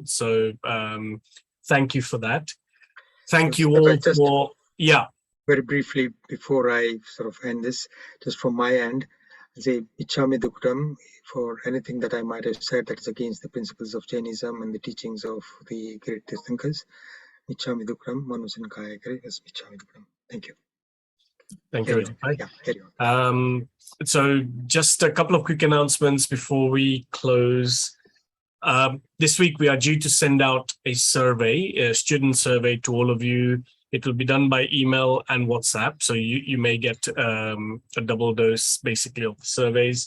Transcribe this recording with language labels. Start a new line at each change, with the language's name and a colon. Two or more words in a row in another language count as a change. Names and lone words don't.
English: So thank you for that. Thank you all for very briefly before I sort of end this, just from my end, I'll say
Prakrit languages: Ichhami Duktam
English: for anything that I might have said that is against the principles of Jainism and the teachings of the great Tirthankars.
Prakrit languages: Ichhami Duktam, Manusan Kaya Kare, yes, Ichhami Duktam.
English: Thank you. Thank you. Yeah, carry on. So just a couple of quick announcements before we close. This week we are due to send out a survey, a student survey to all of you. It will be done by email and WhatsApp. So you may get a double dose basically of the surveys.